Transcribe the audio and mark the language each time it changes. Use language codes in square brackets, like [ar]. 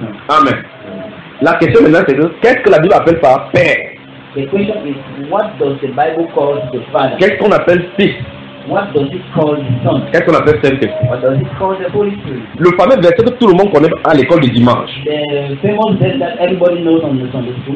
[fr] Amen. La question maintenant, c'est que qu'est-ce que la Bible appelle par Père? [en] The question is, what does the Bible call the Father? [fr] Qu'est-ce qu'on appelle Fils? [en] What does it call the Son? [fr] Qu'est-ce qu'on appelle Saint [en] Esprit? What does it call the Holy Spirit? [fr] Le fameux verset que tout le monde connaît à l'école du dimanche. [en] The famous verse that everybody knows on the Sunday school.